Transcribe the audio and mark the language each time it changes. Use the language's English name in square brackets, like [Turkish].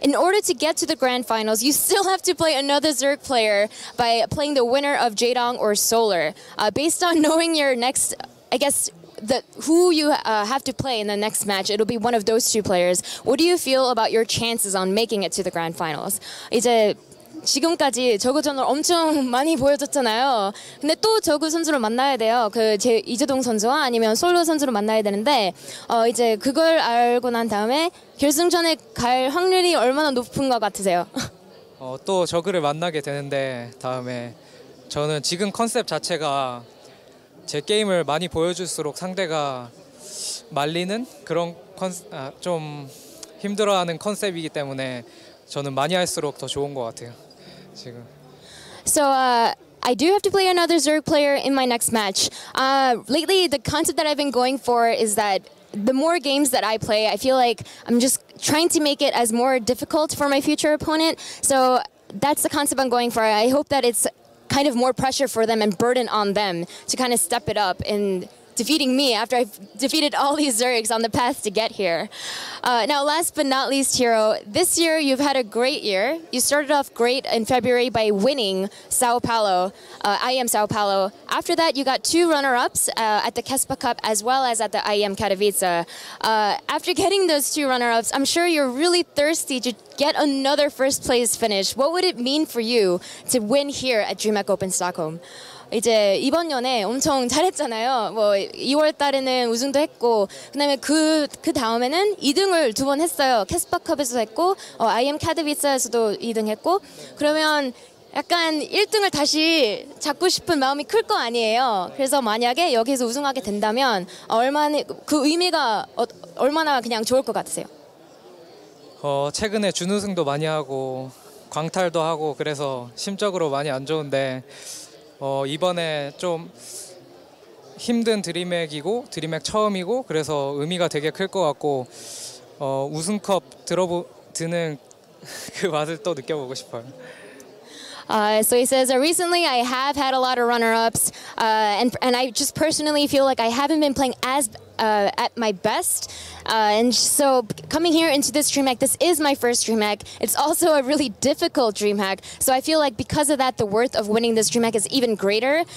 [English] In order to get to the grand finals, you still have to play another Zerg player by playing the winner of Jaedong or Solar. Based on knowing your next, I guess, who you have to play in the next match, it'll be one of those two players. What do you feel about your chances on making it to the grand finals? [Korean] 이제 지금까지 저그전을 엄청 많이 보여줬잖아요. 근데 또 저그 선수를 만나야 돼요. 이재동 선수와 아니면 솔로 선수를 만나야 되는데 이제 그걸 알고 난 다음에 결승전에 갈 확률이 얼마나 높은 것 같으세요? 또 저그를 만나게 되는데 다음에 저는 지금 컨셉 자체가 제 게임을 많이 보여줄수록 상대가 말리는 그런 좀 힘들어하는 컨셉이기 때문에 저는 많이 할수록 더 좋은 것 같아요. 지금. [English] So I do have to play another Zerg player in my next match. Lately, the concept that I've been going for is that the more games that I play, I feel like I'm just trying to make it as more difficult for my future opponent. So that's the concept I'm going for. I hope that it's kind of more pressure for them and burden on them to kind of step it up in defeating me after I've defeated all these Zergs on the path to get here. Now, last but not least, herO, this year you've had a great year. You started off great in February by winning Sao Paulo, IEM Sao Paulo. After that, you got 2 runner-ups at the Kespa Cup as well as at the IEM Katowice. After getting those 2 runner-ups, I'm sure you're really thirsty to get another first-place finish. What would it mean for you to win here at DreamHack Open Stockholm? [Korean] 이제 이번 년에 엄청 잘했잖아요. 뭐 2월 달에는 우승도 했고, 그다음에 그 다음에는 2등을 2번 했어요. 캐스파컵에서도 했고, IM 카드비스에서도 2등했고, 그러면 약간 1등을 다시 잡고 싶은 마음이 클 거 아니에요. 그래서 만약에 여기서 우승하게 된다면 얼마나 그 의미가 얼마나 그냥 좋을 것 같으세요? 최근에 준우승도 많이 하고 광탈도 하고 그래서 심적으로 많이 안 좋은데. 이번에 좀 힘든 드림핵이고 드림핵 처음이고 그래서 의미가 되게 클 것 같고 우승컵 드는 그 맛을 또 느껴보고 싶어요. [English] So he says, recently I have had a lot of runner-ups, and I just personally feel like I haven't been playing as at my best. And so coming here into this DreamHack, this is my first DreamHack. It's also a really difficult DreamHack. So I feel like because of that, the worth of winning this DreamHack is even greater.